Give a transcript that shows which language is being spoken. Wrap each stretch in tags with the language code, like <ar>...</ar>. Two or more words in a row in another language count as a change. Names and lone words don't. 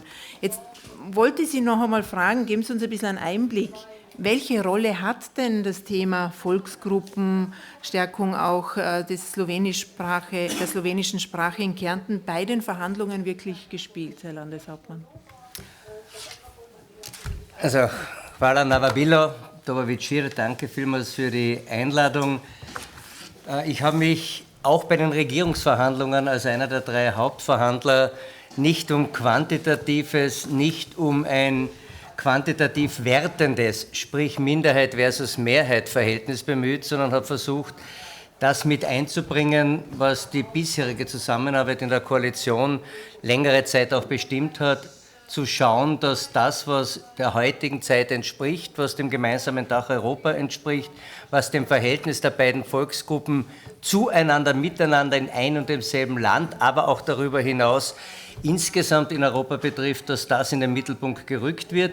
<de>Jetzt wollte ich Sie noch einmal fragen, geben Sie uns ein bisschen einen Einblick. Welche Rolle hat denn das Thema Volksgruppen, Stärkung auch der slowenischen Sprache in Kärnten bei den Verhandlungen wirklich gespielt, Herr Landeshauptmann? Also,</de> <sl>hvala na vabilo, dober večer,</sl> <de>danke vielmals für die Einladung. Ich habe mich auch bei den Regierungsverhandlungen als einer der 3 Hauptverhandler nicht um quantitatives, nicht um ein quantitativ wertendes, sprich Minderheit versus Mehrheit Verhältnis bemüht, sondern habe versucht, das mit einzubringen, was die bisherige Zusammenarbeit in der Koalition längere Zeit auch bestimmt hat, zu schauen, dass das, was der heutigen Zeit entspricht, was dem gemeinsamen Dach Europa entspricht, was dem Verhältnis der beiden Volksgruppen zueinander, miteinander in ein und demselben Land, aber auch darüber hinaus insgesamt in Europa betrifft, dass das in den Mittelpunkt gerückt wird.</de>